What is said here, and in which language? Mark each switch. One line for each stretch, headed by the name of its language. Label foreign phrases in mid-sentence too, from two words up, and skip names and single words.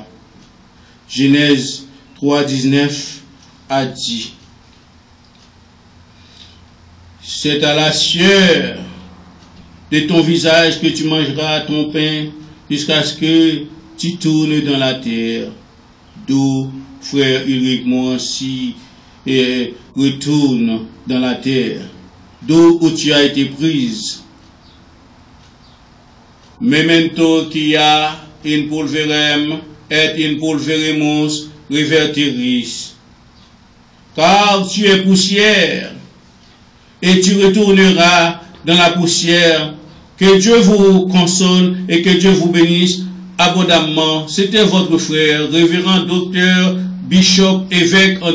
French: Genèse 3:19 a dit: c'est à la sueur de ton visage que tu mangeras ton pain jusqu'à ce que tu tournes dans la terre. D'où, frère Ulrich Morancy, et retourne dans la terre, d'où où tu as été prise.
Latin: Memento quia in pulverem et in pulveremus reverteris.
French: Car tu es poussière, et tu retourneras dans la poussière. Que Dieu vous console et que Dieu vous bénisse abondamment. C'était votre frère, révérend docteur, bishop, évêque Anderson Fekier.